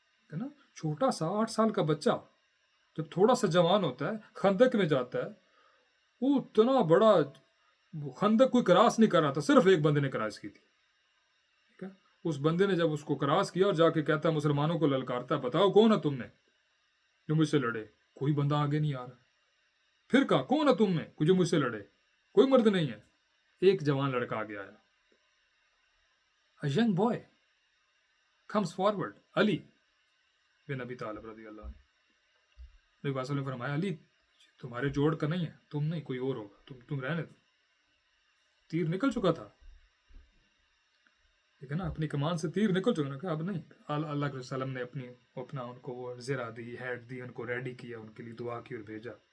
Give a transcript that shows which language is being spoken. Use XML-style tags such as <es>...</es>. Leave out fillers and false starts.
<ur>ہے نا، چھوٹا سا 8 سال کا بچہ جب تھوڑا سا جوان ہوتا ہے خندق میں جاتا ہے، وہ اتنا بڑا خندق کوئی کراس نہیں کر رہا تھا، صرف ایک بندے نے کراس کی تھی. ٹھیک ہے، اس بندے نے جب اس کو کراس کیا اور جا کے کہتا ہے مسلمانوں کو للکارتا ہے، بتاؤ کون ہے تم میں جو مجھ سے لڑے؟ کوئی بندہ آگے نہیں آ رہا. پھر کہا کون ہے تم میں جو مجھ سے لڑے؟ کوئی مرد نہیں ہے. ایک جوان لڑکا آگے آیا.</ur> <en>A young boy comes forward.</en> <ur>علی بن ابی طالب رضی اللہ عنہ. نبی صلی اللہ علیہ وسلم نے فرمایا علی تمہارے جوڑ کا نہیں ہے، تم نہیں، کوئی اور ہوگا، تم رہنے دو. تیر نکل چکا تھا، ٹھیک ہے نا، اپنی کمان سے تیر نکل چکا. کہ اب نہیں. اللہ کے وسلم نے اپنا ان کو وہ زرہ دی، ہیڈ دی، ان کو ریڈی کیا، ان کے لیے دعا کی اور بھیجا.</ur>